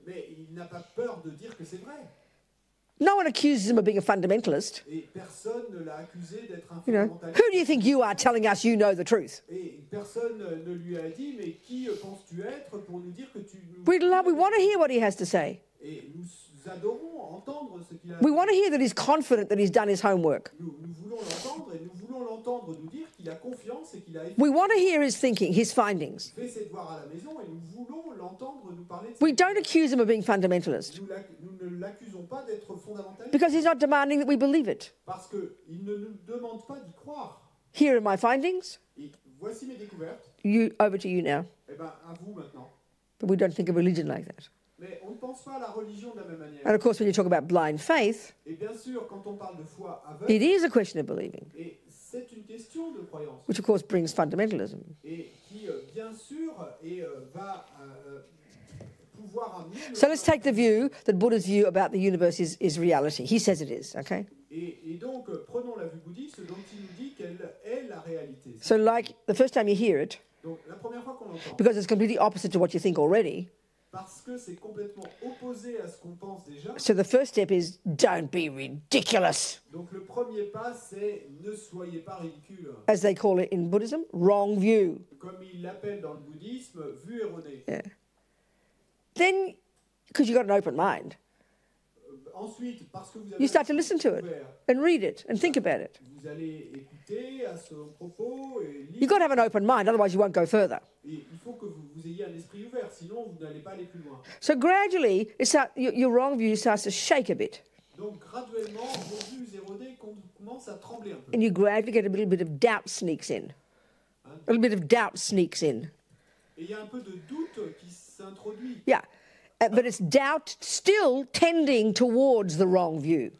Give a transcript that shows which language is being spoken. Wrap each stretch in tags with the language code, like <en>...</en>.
<fr>Mais il n'a pas peur de dire que c'est vrai.</fr> <en>No one accuses him of being a fundamentalist.</en> <fr>Et personne ne l'a accusé d'être un fondamentaliste.</fr> <en>Who do you think you are telling us you know the truth?</en> <fr>Et personne ne lui a dit, mais qui penses-tu être pour nous dire que tu...</fr> <en>We want to hear what he has to say.</en> <fr>Et nous adorons entendre ce qu'il a...</fr> <en>We want to hear that he's confident that he's done his homework.</en> <fr>Nous voulons l'entendre et nous voulons l'entendre nous dire qu'il a confiance et qu'il a...</fr> <en>We want to hear his thinking, his findings.</en> <fr>Fait ses devoirs à la maison et nous voulons l'entendre nous parler de...</fr> <en>We don't accuse him of being fundamentalist.</en> <fr>Nous ne l'accusons pas d'être fondamentaliste.</fr> <en>Because he's not demanding that we believe it.</en> <fr>Parce qu'il ne nous demande pas d'y croire.</fr> <en>Here are my findings.</en> <fr>Et voici mes découvertes.</fr> <en>Over to you now.</en> <fr>Eh ben, à vous maintenant.</fr> <en>But we don't think of religion like that.</en> <fr>Mais on ne pense pas à la religion de la même manière.</fr> <en>And of course, when you talk about blind faith,</en> <fr>et bien sûr, quand on parle de foi aveugle,</fr> <en>it is a question of believing.</en> <fr>Et c'est une question de croyance.</fr> <en>Which of course brings fundamentalism.</en> <fr>Et qui, bien sûr, va pouvoir amener...</fr> <en>So let's take the view that Buddha's view about the universe is reality. He says it is, okay?</en> <fr>Et donc, prenons la vue bouddhiste dont il nous dit qu'elle est la réalité.</fr> <en>So like, the first time you hear it,</en> <fr>donc, la première fois qu'on l'entend,</fr> <en>because it's completely opposite to what you think already,</en> <fr>parce que c'est complètement opposé à ce qu'on pense déjà.</fr> <en>So the first step is don't be ridiculous.</en> <fr>Donc le premier pas c'est ne soyez pas ridicule.</fr> <en>As they call it in Buddhism, wrong view.</en> <fr>Comme ils l'appellent dans le bouddhisme, vue erronée.</fr> <en>Yeah. Then, because you've got an open mind,</en> <fr>ensuite, parce que vous avez</fr> <en>you start to listen to it and read it and think about it.</en> <fr>Vous allez écouter à son propos et lire.</fr> <en>You've got to have an open mind, otherwise you won't go further.</en> <fr>Et il faut que vous ayez un esprit ouvert, sinon vous n'allez pas aller plus loin.</fr> <en>So gradually, your wrong view starts to shake a bit.</en> <fr>Donc graduellement, vos vues erronées commencent à trembler un peu.</fr> <en>And you gradually get a little bit of doubt sneaks in. A little bit of doubt sneaks in.</en> <fr>Et il y a un peu de doute qui s'introduit.</fr> <en>Yeah. But it's doubt still tending towards the wrong view.</en>